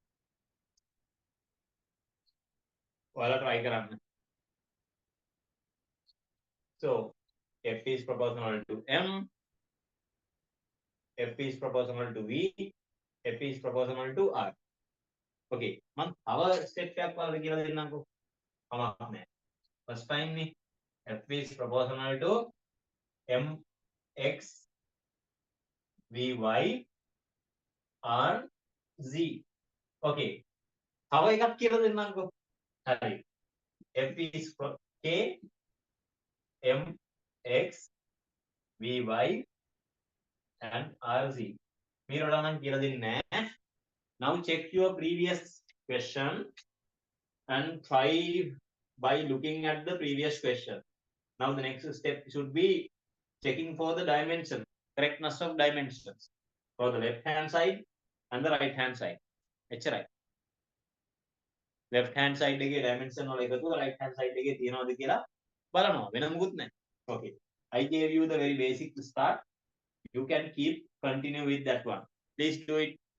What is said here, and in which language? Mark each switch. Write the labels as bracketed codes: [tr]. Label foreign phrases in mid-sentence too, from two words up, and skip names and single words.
[si] Well, try කරන්න. [en] So F is proportional to m, F is proportional to v, F is proportional to r. Okay, man, our step [si] එකක් වලට කියලා දෙන්නම්කෝ. කමක් නැහැ. [en] First time නේ F is proportional to mx vy r z. [si] Okay. තව එකක් කියලා දෙන්නම්කෝ. හරි. [en] F is k mx vy and rz. [si] මීරලා නම් කියලා දෙන්නේ නැහැ. [en] Now check your previous question and try by looking at the previous question. Now the next step should be checking for the dimension, correctness of dimensions for the left hand side and the right hand side. [si] එච්චරයි. [en] left hand side [si] එකේ dimension වල එකතුව [en] right hand side [si] එකේ තියනවද කියලා බලනවා. වෙන මොකුත් නැහැ. [en] Okay. I gave you the very basic start. You can keep continue with that one. Please do it.